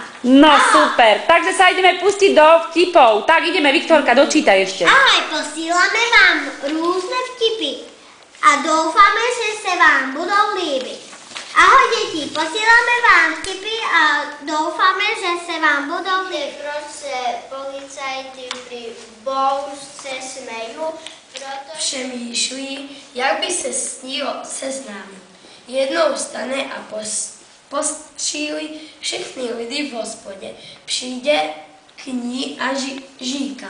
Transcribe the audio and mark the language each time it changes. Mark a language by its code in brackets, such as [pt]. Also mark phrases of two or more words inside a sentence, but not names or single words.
[sk] No super, takže sa ideme pustiť do vtipov. Tak ideme, Viktorka, dočítaj ešte. Ahoj, posílame vám rôzne vtipy a dúfame, že sa vám budú líbiť. Ahoj, deti, posílame vám vtipy a dúfame, že sa vám budú líbiť. [cs] Proč se policajti pri bouřce smejú? Přemýšlí, jak by se s ní seznámil. Jednou vstane a postřílí všechny lidi v hospodě. Přijde k ní a říká.